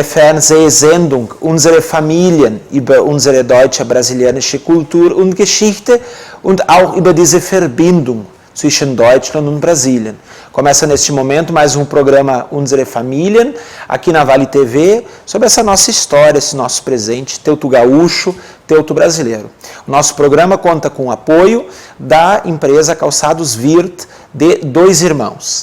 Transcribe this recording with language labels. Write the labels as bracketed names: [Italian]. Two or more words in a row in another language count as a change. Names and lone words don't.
[German] Fernsehsendung, unsere Familien, über unsere deutsche brasilianische Kultur und Geschichte und auch über diese Verbindung zwischen Deutschland und Brasília. [Portuguese] Começa neste momento mais um programa Unsere Familien, aqui na Vale TV, sobre essa nossa história, esse nosso presente, teuto gaúcho, teuto brasileiro. O nosso programa conta com o apoio da empresa Calçados Wirth de Dois Irmãos.